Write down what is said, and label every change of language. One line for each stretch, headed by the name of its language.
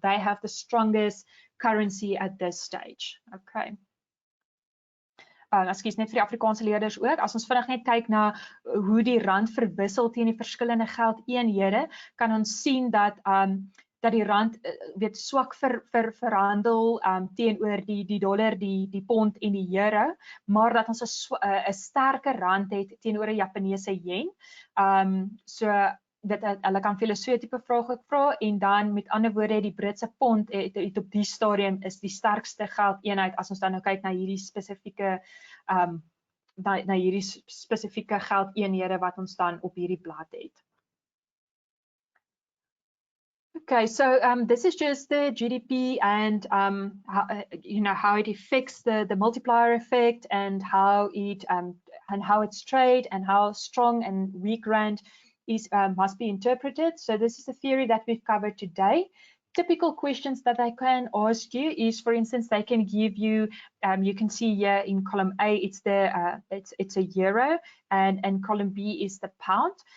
English: They have the strongest currency at this stage. Okay.
Afrikaans: Ekskuus, net vir die Afrikaanse leerders ook. As ons vinnig net kyk na hoe die rand verwissel teen die verskillende geldeenhede, kan ons sien dat dat die rand weet swak verhandel teenoor die dollar, die pond en die euro, maar dat ons 'n sterker rand het teenoor 'n Japaneese yen. So dat hulle kan vir hulle so 'n tipe vraag ook vra, en dan met ander woorde die Britse pond het op die stadium is die sterkste geldeenheid as ons dan nou kyk na hierdie spesifieke na hierdie spesifieke geldeenhede wat ons dan op hierdie blad het.
English: Okay, so this is just the GDP and how it affects the multiplier effect and how it's trade and how strong and weak rand is must be interpreted. So this is the theory that we've covered today. Typical questions that I can ask you is, for instance, they can give you, you can see here in column A, it's a euro, and column B is the pound.